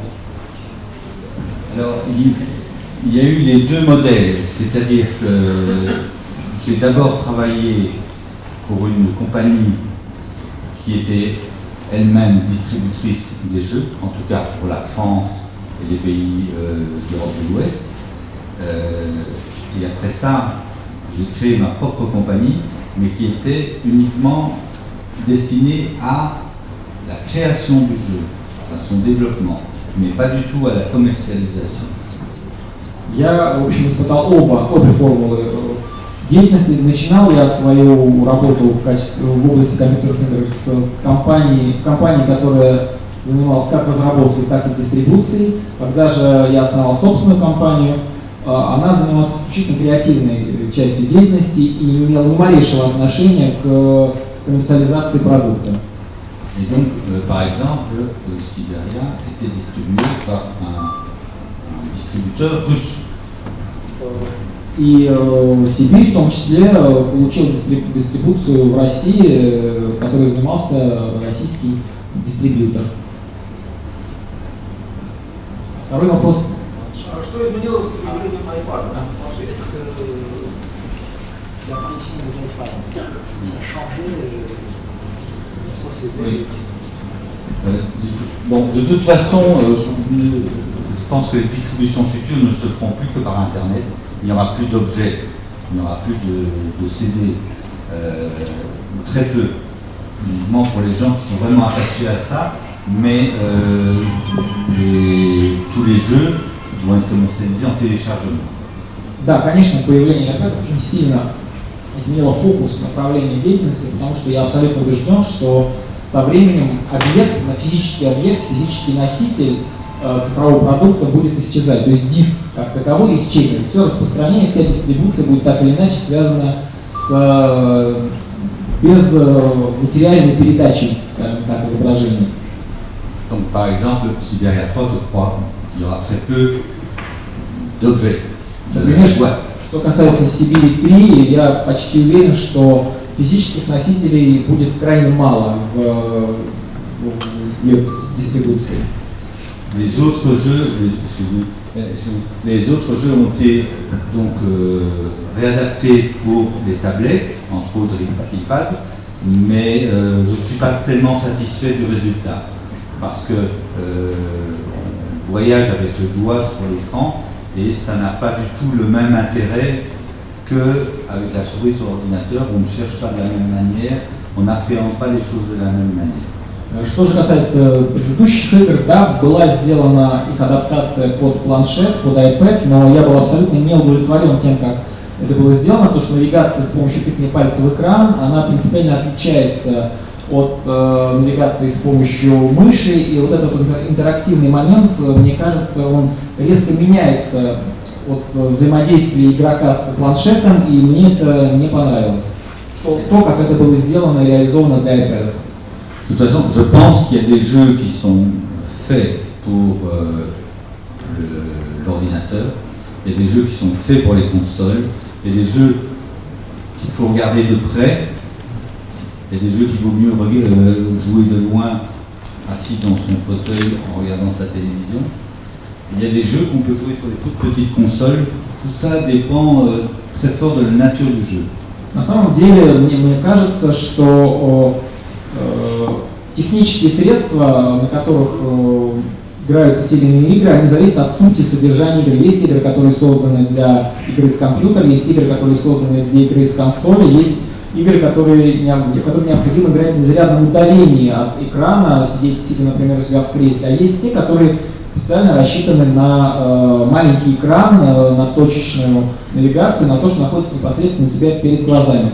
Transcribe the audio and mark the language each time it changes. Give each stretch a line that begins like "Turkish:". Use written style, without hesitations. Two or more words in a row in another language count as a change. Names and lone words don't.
French: Alors, il y a eu les deux modèles, c'est-à-dire que j'ai d'abord travaillé pour une compagnie qui était elle-même distributrice des jeux, en tout cas pour la France et les pays d'Europe de l'Ouest. Et après ça, j'ai créé ma propre compagnie, mais qui était uniquement destinée à la création du jeu, à son développement, mais pas du tout à la commercialisation.
Russian: Я, в общем, испытал обе формулы деятельности. Начинал я свою работу в области компьютерных игр в компании, которая занималась как разработкой, так и дистрибуцией. Когда же я основал собственную компанию, она занималась исключительно креативной частью деятельности и не имела ни малейшего отношения к коммерциализации продукта.
French: Et donc, par exemple, Siberia était distribué par un distributeur russe.
Russian: И Сибирь в том числе получил дистрибуцию в России, которой занимался российский дистрибьютор. Второй вопрос. Что изменилось с появлением iPad?
French: l'apparition des iPads, ça a changé le procédé. Oui. Bon, de toute façon, je pense que les distributions futures ne se feront plus que par Internet. Il n'y aura plus d'objets, il n'y aura plus de CD, très peu, uniquement pour les gens qui sont vraiment attachés à ça, mais tous les jeux vont être commercialisés en téléchargement.
Russian: Да, конечно, появление iPad очень сильно изменило фокус направления деятельности, потому что я абсолютно убежден, что со временем физический носитель цифрового продукта будет исчезать. То есть диск как таковой исчезнет. Все распространение, вся дистрибуция будет так или иначе связана с безматериальной передачей, скажем так, изображений.
French: Donc par exemple, Siberia 3, je crois, il y aura très peu d'objets.
Russian: Например, что касается Сибири 3, я почти уверен, что физических носителей будет крайне мало в ее дистрибуции.
French: Les autres jeux ont été donc réadaptés pour les tablettes, entre autres iPad, mais je ne suis pas tellement satisfait du résultat parce que on voyage avec le doigt sur l'écran et ça n'a pas du tout le même intérêt qu'avec la souris sur l'ordinateur. On ne cherche pas de la même manière, on n'appréhende pas les choses de la même manière.
Russian: Что же касается предыдущих игр, да, была сделана их адаптация под планшет, под iPad, но я был абсолютно не удовлетворен тем, как это было сделано, потому что навигация с помощью тыкания пальца в экран, она принципиально отличается от навигации с помощью мыши, и вот этот интерактивный момент, мне кажется, он резко меняется от взаимодействия игрока с планшетом, и мне это не понравилось. То, как это было сделано и реализовано для iPad.
French: De toute façon, je pense qu'il y a des jeux qui sont faits pour l'ordinateur, il y a des jeux qui sont faits pour les consoles, il y a des jeux qu'il faut regarder de près, il y a des jeux qu'il vaut mieux jouer de loin, assis dans son fauteuil en regardant sa télévision. Il y a des jeux qu'on peut jouer sur les toutes petites consoles, tout ça dépend très fort de la nature du jeu.
Russian: На самом деле, мне кажется, что технические средства, на которых играются те или иные игры, они зависят от сути содержания игры. Есть игры, которые созданы для игры с компьютера, есть игры, которые созданы для игры с консоли, есть игры, которые необходимо играть на зарядном удалении от экрана, сидя, например, у себя в кресле, а есть те, которые специально рассчитаны на маленький экран, на точечную навигацию, на то, что находится непосредственно у тебя перед глазами.